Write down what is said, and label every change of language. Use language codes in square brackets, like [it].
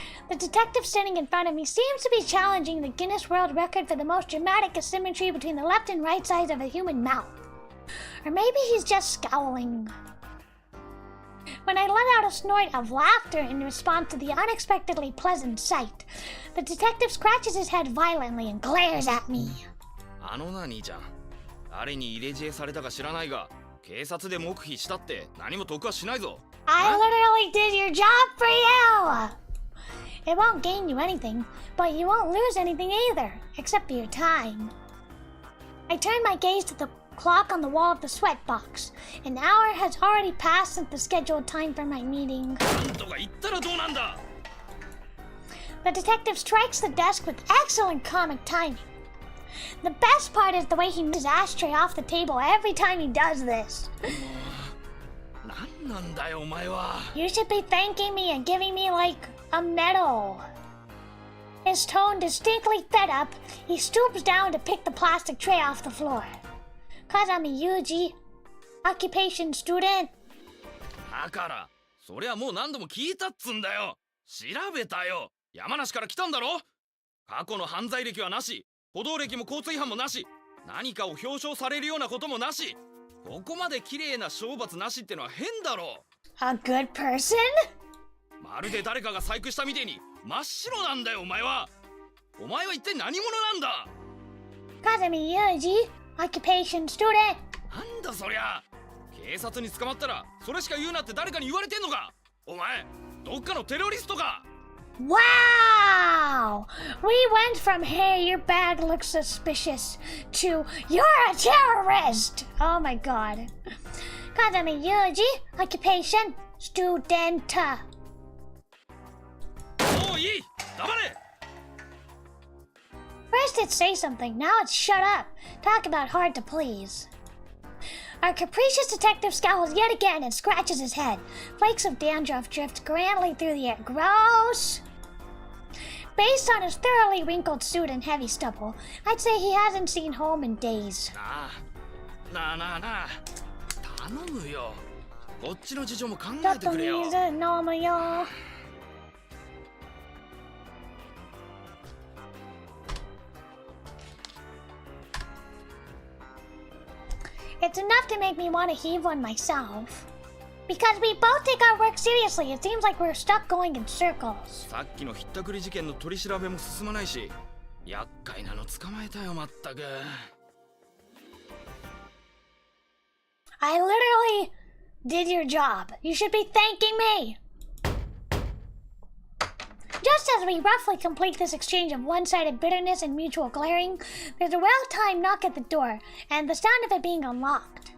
[en] The detective standing in front of me seems to be challenging the Guinness World Record for the most dramatic asymmetry between the left and right sides of a human mouth. Or maybe he's just scowling. When I let out a snort of laughter in response to the unexpectedly pleasant sight, the detective scratches his head violently and glares at me. [ja] あのな兄ちゃん、誰に入れ知恵されたか知らないが、警察で黙秘したって何も得はしないぞ。 [en] I literally did your job for you! It won't gain you anything, but you won't lose anything either, except for your time. I turn my gaze to the clock on the wall of the sweatbox. An hour has already passed since the scheduled time for my meeting. [ja] なんとか言ったらどうなんだ。 [en] The detective strikes the desk with excellent comic timing. The best part is the way he moves his ashtray off the table every time he does this. [ja] なんなんだよお前は。 [en] You should be thanking me and giving me like a medal. His tone distinctly fed up, he stoops down to pick the plastic tray off the floor. Kazami Yuji, occupation student. [ja] だから、そりゃもう何度も聞いたっつんだよ。調べたよ。山梨から来たんだろ。過去の犯罪歴はなし、歩道歴も交通違反もなし、何かを表彰されるようなこともなし。ここまで綺麗な懲罰なしってのは変だろ。 [en] A good person? [ja] まるで誰かが細工したみてえに真っ白なんだよお前は。お前は一体何者なんだ。 [en] Kazami Yuji, occupation student. [ja] なんだそりゃ。警察に捕まったらそれしか言うなって誰かに言われてんのか。お前どっかのテロリストか。 [en] Wow! We went from hey, your bag looks suspicious to you're a terrorist! Oh my god. Kazami Yuji, occupation student. [ja] もういい。黙れ。 [en] First it's say something, now it's shut up. Talk about hard to please. Our capricious detective scowls yet again and scratches his head. Flakes of dandruff drift grandly through the air. Gross! Based on his thoroughly wrinkled suit and heavy stubble, I'd say he hasn't seen home in days. [ja] なあ頼むよ。こっちの事情も考ちょっとえてくれよ。水飲むよ。 [en] It's enough to make me want to heave one myself. Because we both take our work seriously, it seems like we're stuck going in circles. [ja] さっきのひったくり事件の取り調べも進まないし、厄介なの捕まえたよまったく。 [en] I literally did your job. You should be thanking me. Just as we roughly complete this exchange of one-sided bitterness and mutual glaring, there's a well-timed knock at the door, and the sound of it being unlocked.